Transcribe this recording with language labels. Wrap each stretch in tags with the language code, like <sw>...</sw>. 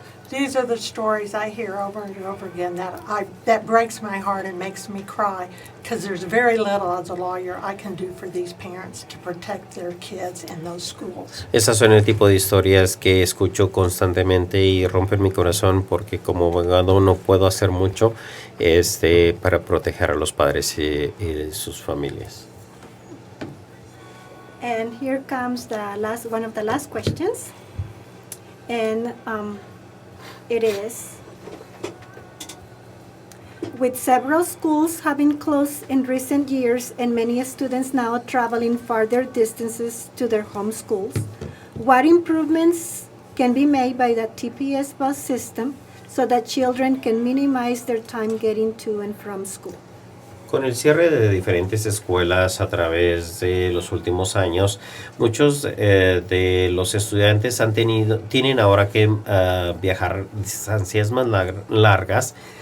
<en>These are the stories I hear over and over again that breaks my heart and makes me cry because there's very little as a lawyer I can do for these parents to protect their kids in those schools.</en> <es>Esas son el tipo de historias que escucho constantemente y rompen mi corazón porque como abogado no puedo hacer mucho para proteger a los padres y sus familias.</es> <en>And here comes one of the last questions. And it is, with several schools having closed in recent years and many students now traveling farther distances to their home schools, what improvements can be made by the TPS bus system so that children can minimize their time getting to and from school?</en> <es>Con el cierre de diferentes escuelas a través de los últimos años, muchos de los estudiantes tienen ahora que viajar distancias más largas.</es>